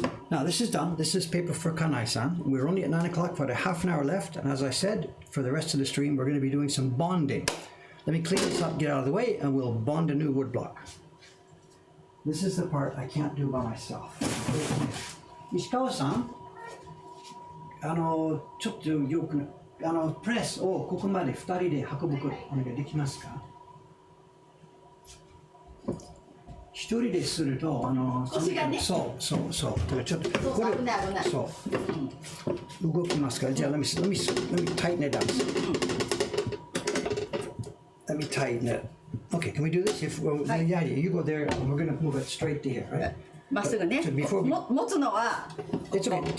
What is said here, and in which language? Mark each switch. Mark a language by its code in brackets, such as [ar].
[en] Now, this is done. This is paper for Kanai-san. We're only at 9 o'clock, about a half an hour left. And as I said, for the rest of the stream, we're going to be doing some bonding. Let me clean this up, get out of the way, and we'll bond a new wood block. This is the part I can't do by myself. [ja] Ishikawa-san, ちょっとよくプレスをここまで2人で運ぶことお願いできますか？一人ですると腰がね、そうだからちょっとこれそう動きますからじゃあ [en] let me tighten it down. Let me tighten it. Okay, can we do this? Yeah, you go there and we're going to move it straight to here, right? [ja] まっすぐね。持つのは [en] It's okay.